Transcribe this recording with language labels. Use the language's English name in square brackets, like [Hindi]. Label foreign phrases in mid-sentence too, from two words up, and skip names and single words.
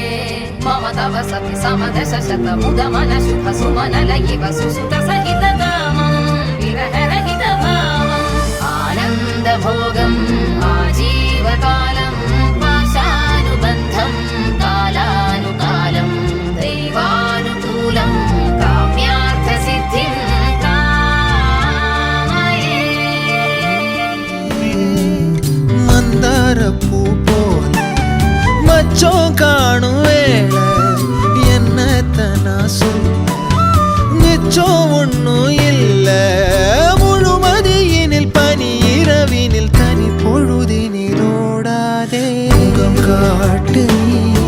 [Sanskrit] मम तव सति समदश शत मुद मन शुभ सुमन लयिव सुसुत सहित कामं विरह रहित भावं आनंद भोगं आजीवकालं पाशानुबन्धं कालानुकालं दैवानुकूलं काम्यार्थ सिद्धिं कामये [Tamil] மந்தார பூ போல மச்சம் காணும் வேளை என்னத்தனா சொல்ல மிச்சம் ஒன்னும் இல்ல முழுமதியினில் பனி இரவினில் தனி பொழுதினில் ஓடாதே முகம் காட்டு நீ